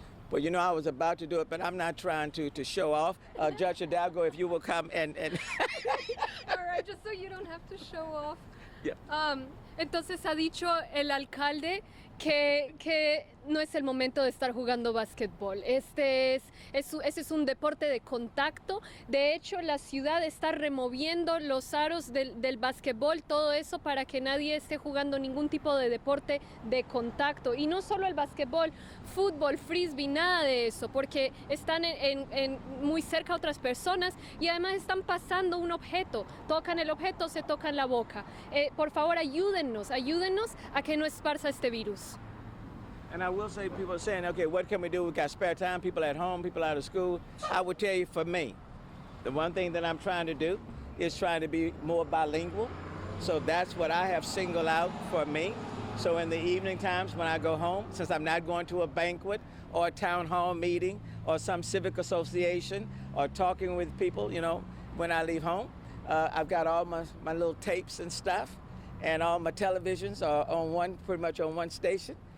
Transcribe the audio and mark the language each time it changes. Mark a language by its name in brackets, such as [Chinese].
[English] Well, I was about to do it, but I'm not trying to show off. Judge Hidalgo, if you will come and All right, just so you don't have to show off. Yeah. [Spanish] Entonces ha dicho el alcalde que no es el momento de estar jugando básquetbol. Ese es un deporte de contacto. De hecho, la ciudad está removiendo los aros del básquetbol, todo eso para que nadie esté jugando ningún tipo de deporte de contacto. Y no solo el básquetbol, fútbol, frisbee, nada de eso, porque están muy cerca otras personas y además están pasando un objeto. Tocan el objeto, se tocan la boca. Por favor, ayúdennos a que no esparza este virus. [English] And I will say, people are saying, okay, what can we do? We've got spare time, people at home, people out of school. I would tell you, for me, the one thing that I'm trying to do is trying to be more bilingual. So that's what I have singled out for me. So in the evening times when I go home, since I'm not going to a banquet or a town hall meeting or some civic association or talking with people, when I leave home, I've got all my little tapes and stuff, and all my televisions are pretty much on one station.